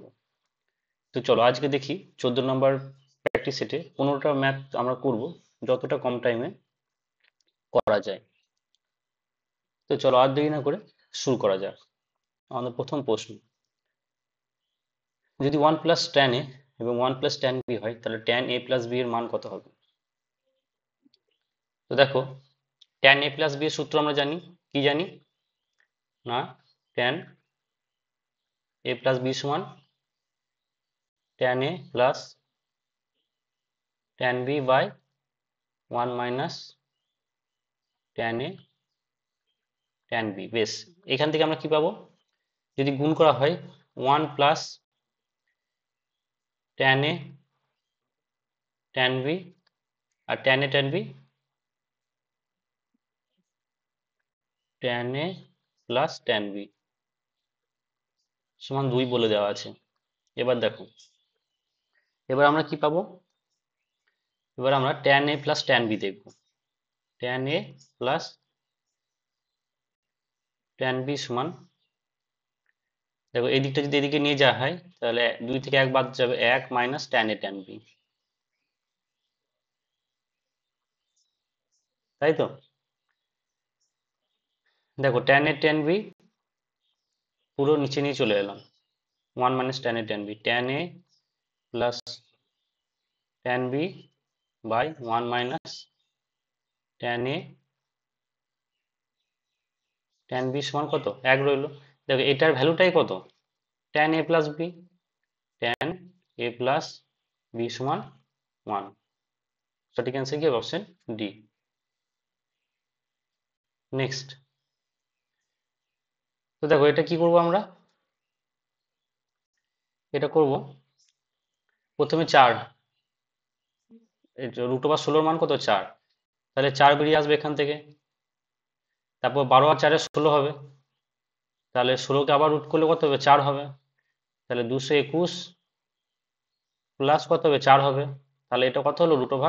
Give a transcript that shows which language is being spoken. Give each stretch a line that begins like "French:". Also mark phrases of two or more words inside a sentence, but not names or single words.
Bangla: তো চলো আজকে দেখি 14 নম্বর
English: practice setে
Bangla: 15টা ম্যাথ আমরা করব যতটা কম টাইমে করা যায়। তো চলো আর দেরি না করে শুরু করা যাক। আমাদের প্রথম প্রশ্ন, যদি 1 + tan a এবং 1 + tan b হয় তাহলে tan a + b এর মান কত হবে? তো দেখো, tan a + b এর সূত্র আমরা জানি, কি জানি না, tan a + b সমান tan a + tan b বাই 1 - tan a tan b। বেশ, এখান থেকে আমরা কি পাবো, যদি গুণ করা হয় 1 + tan a tan b আর tan a tan b, tan a + tan b সমান 2 বলে দেওয়া আছে। এবার দেখো, এবার আমরা কি পাবো, এবার আমরা tan a + tan b দেখব। tan a + tan b সমান, দেখো এই দিকটা যদি এদিকে নিয়ে যাওয়া হয় তাহলে 2 থেকে 1 বাদ যাবে, 1 - tan a tan b, তাই তো? দেখো tan a tan b পুরো নিচে নিয়ে চলে এলাম, 1 - tan a tan b, tan a + tan b বাই 1 - tan a tan b সমান কত, 1 রইলো। দেখো এটার ভ্যালুটাই কত, tan a + b, tan a + b সমান 1। সঠিক অ্যান্সার কি হবে? অপশন ডি। নেক্সট, তো দেখো এটা কি করব আমরা, এটা করব প্রথমে 4, √16 মান কত, 4, তাহলে 4 বেরিয়ে আসবে এখান থেকে, তারপর 12 আর 4 16 হবে, তাহলে 16কে আবার রুট করলে কত হবে, 4 হবে, তাহলে 221 প্লাস কত হবে, 4 হবে, তাহলে এটা কত হলো,